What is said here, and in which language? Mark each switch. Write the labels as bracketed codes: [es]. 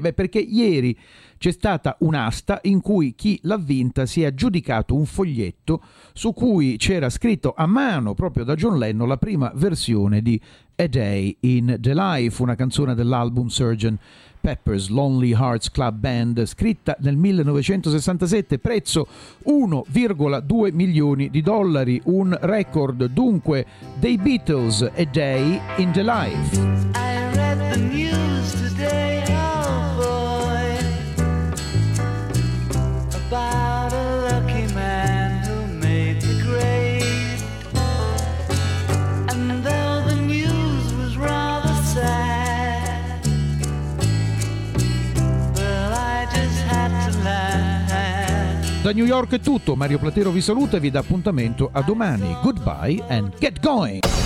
[it] Perché ieri c'è stata un'asta in cui chi l'ha vinta si è aggiudicato un foglietto su cui c'era scritto a mano, proprio da John Lennon, la prima versione di A Day in the Life, una canzone dell'album Sgt. Pepper's Lonely Hearts Club Band, scritta nel 1967, prezzo 1,2 milioni di dollari, un record dunque dei Beatles, A Day in the Life. [en] I read the news today, oh boy, about a lucky man who made the grade. And though the news was rather sad, well, I just had to laugh. [it] Da New York è tutto, Mario Platero vi saluta e vi dà appuntamento a domani. [en] Goodbye and get going!